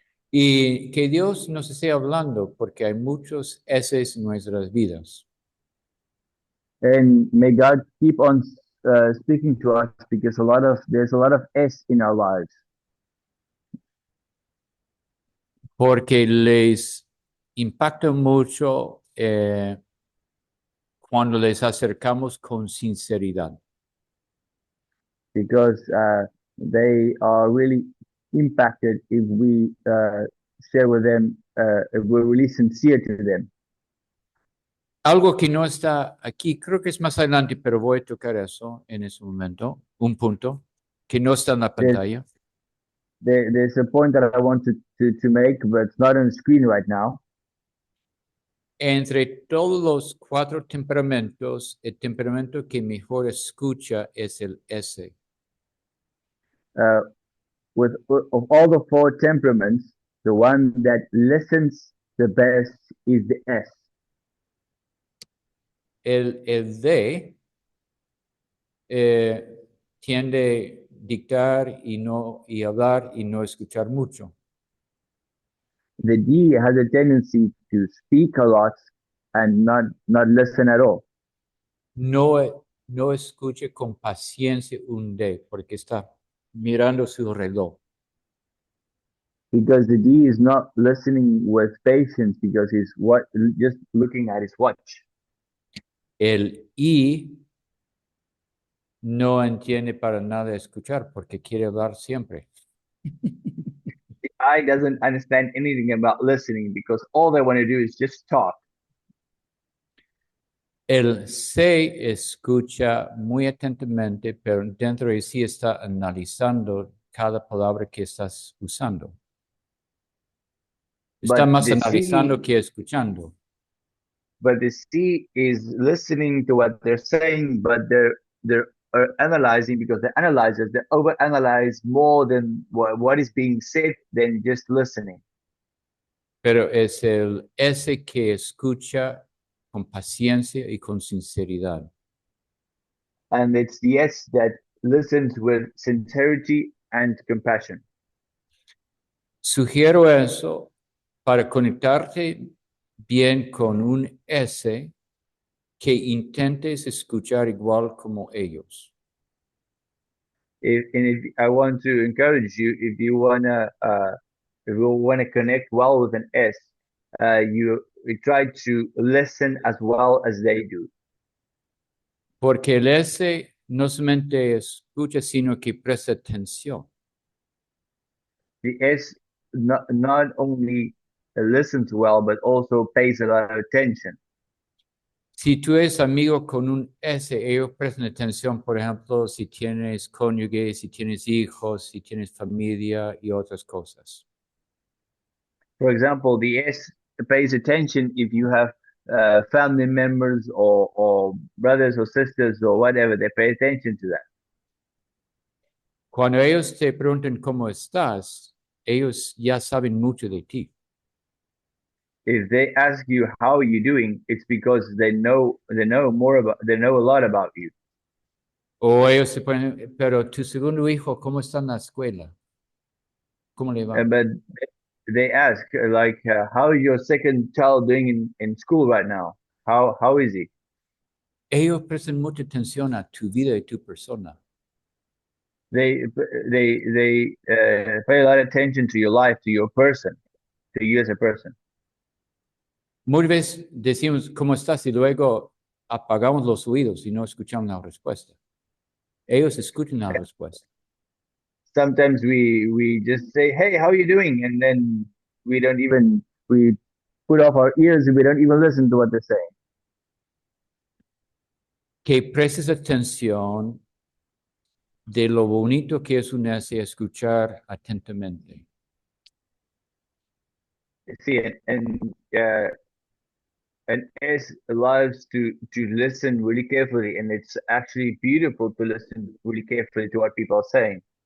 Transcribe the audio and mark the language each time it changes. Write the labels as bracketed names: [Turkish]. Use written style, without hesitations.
[Spanish] Y que Dios nos esté hablando porque hay muchos eses en nuestras vidas. [English] And may God keep on speaking to us because there's a lot of S in our lives. [Spanish] Porque les impacta mucho cuando les acercamos con sinceridad. [English] Because they are really impacted if we share with them, if we're really sincere to them. [Spanish] Algo que no está aquí, creo que es más adelante, pero voy a tocar eso en ese momento, un punto que no está en la pantalla. [English] There's a point that I want to make, but it's not on the screen right now. [Spanish] Entre todos los 4 temperamentos, el temperamento que mejor escucha es el S. [English] Of all the 4 temperaments, the one that listens the best is the S. [Spanish] El D tiende a dictar y hablar y no escuchar mucho. [English] The D has a tendency to speak a lot and not listen at all. [Spanish] No escuche con paciencia un D porque está mirando su reloj. [English] Because the D is not listening with patience because he's just looking at his watch. [Spanish] El I no entiende para nada escuchar porque quiere hablar siempre. [English] The I doesn't understand anything about listening because all they want to do is just talk. [Spanish] El C escucha muy atentamente, pero dentro de sí está analizando cada palabra que estás usando. Está [English] But [Spanish] más [English] the [Spanish] analizando [English] C, [Spanish] que escuchando. [English] but the C is listening to what they're saying, but they're analyzing because the analyzers they overanalyze more than what is being said than just listening. [Spanish] Pero es el S que escucha con paciencia y con sinceridad. [English] And it's the S that listens with sincerity and compassion. [Spanish] Sugiero eso para conectarte bien con un S que intentes escuchar igual como ellos. [English] If I want to encourage you, if you wanna connect well with an S, you try to listen as well as they do. [Spanish] Porque el S no solamente escucha, sino que presta atención. [English] The S not only listens well, but also pays a lot of attention. [Spanish] Si tú eres amigo con un S, ellos prestan atención, por ejemplo, si tienes cónyuge, si tienes hijos, si tienes familia y otras cosas. [English] For example, the S pays attention if you have family members or brothers or sisters or whatever. They pay attention to that. [Spanish] Cuando ellos te preguntan cómo estás, ellos ya saben mucho de ti. [English] If they ask you how are you doing, it's because they know a lot about you. [Spanish] O ellos se ponen, pero tu segundo hijo, ¿cómo está en la escuela? ¿Cómo le va? [English] But they ask like, how is your second child doing in school right now? How is he? [Spanish] Ellos prestan mucha atención a tu vida y tu persona. [English] They pay a lot of attention to your life, to your person, to you as a person. [Spanish] Muchas veces decimos, ¿cómo estás? Y luego apagamos los oídos y no escuchamos la respuesta. Ellos escuchan la respuesta. [English] Sometimes we just say, hey, how are you doing? And then we put off our ears and we don't even listen to what they're saying. [Spanish] Que prestes atención de lo bonito que es unirse a escuchar atentamente. [English] See, and S loves to listen really carefully, and it's actually beautiful to listen really carefully to what people are saying.